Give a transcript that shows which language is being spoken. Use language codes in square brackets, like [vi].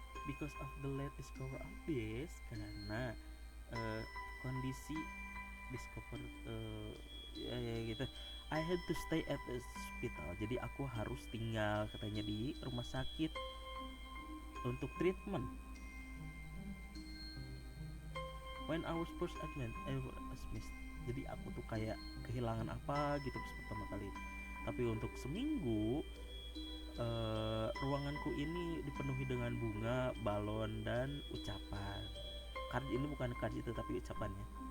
[en] Because of the late discover of this, [id] karena kondisi discover ya gitu, [en] I had to stay at the hospital. [id] Jadi aku harus tinggal katanya di rumah sakit untuk treatment. [en] When I was first admitted, I was missed. [id] Jadi aku tuh kayak kehilangan apa gitu pertama kali. Tapi untuk seminggu ruanganku ini dipenuhi dengan bunga, balon, dan ucapan. Ini bukan kard itu tapi ucapannya.